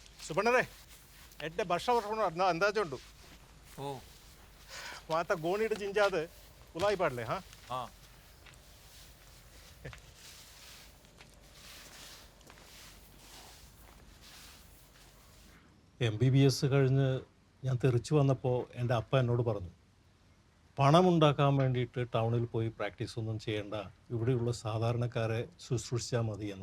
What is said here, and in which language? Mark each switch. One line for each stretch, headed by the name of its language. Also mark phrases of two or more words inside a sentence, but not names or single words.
Tulu: ಸುಬಣ್ಣರೇ ಎಡ್ಡೆ ವರ್ಷ ವರ್ಷ ಅಂದಾಜು ಉಂಟು ಓ ಮಾತ ಗೋಣಿಡು ಜಿಂಜಾದ ಉಲಾಯಿ ಪಾಡ್ಲೆ ಹಾ ಹಾಂ
Malayalam: MBBS കഴിഞ്ഞ് ഞാൻ തിരിച്ചു വന്നപ്പോൾ എൻ്റെ അപ്പ എന്നോട് പറഞ്ഞു പണമുണ്ടാക്കാൻ വേണ്ടിയിട്ട് ടൗണിൽ പോയി പ്രാക്ടീസ് ഒന്നും ചെയ്യേണ്ട, ഇവിടെയുള്ള സാധാരണക്കാരെ ശുശ്രൂഷിച്ചാൽ മതിയെന്ന്.